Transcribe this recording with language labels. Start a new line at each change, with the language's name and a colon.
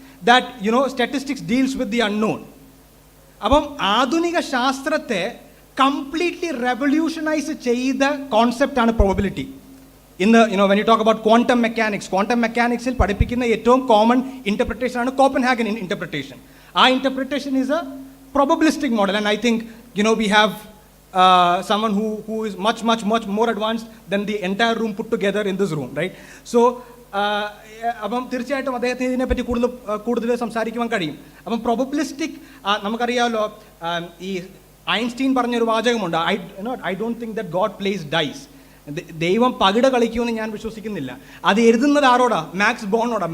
English: That statistics deals with the unknown.
Malayalam: അപ്പം ആധുനിക ശാസ്ത്രത്തെ കംപ്ലീറ്റ്ലി റെവല്യൂഷനൈസ് ചെയ്ത കോൺസെപ്റ്റാണ് പ്രോബബിലിറ്റി. ഇന്ന്
English: when you talk about
Malayalam: quantum മെക്കാനിക്സിൽ പഠിപ്പിക്കുന്ന ഏറ്റവും കോമൺ ഇന്റർപ്രിട്ടേഷൻ ആണ് കോപ്പൻഹാഗൻ ഇന്റർപ്രിട്ടേഷൻ.
English: ആ interpretation is a probabilistic model, and I think we have someone who is much more advanced than the entire room put together in this room, right?
Malayalam: So അപ്പം തീർച്ചയായിട്ടും അദ്ദേഹത്തിന് ഇതിനെപ്പറ്റി കൂടുതൽ സംസാരിക്കുവാൻ കഴിയും. അപ്പം പ്രോബബിലിസ്റ്റിക് നമുക്കറിയാമല്ലോ, ഈ ഐൻസ്റ്റീൻ പറഞ്ഞൊരു വാചകമുണ്ട്,
English: I don't think that God plays dice.
Malayalam: ദൈവം പകിട കളിക്കുമെന്ന് ഞാൻ വിശ്വസിക്കുന്നില്ല. അത് എഴുതുന്നത് ആരോടാ? മാക്സ് ബോണിനോടാ.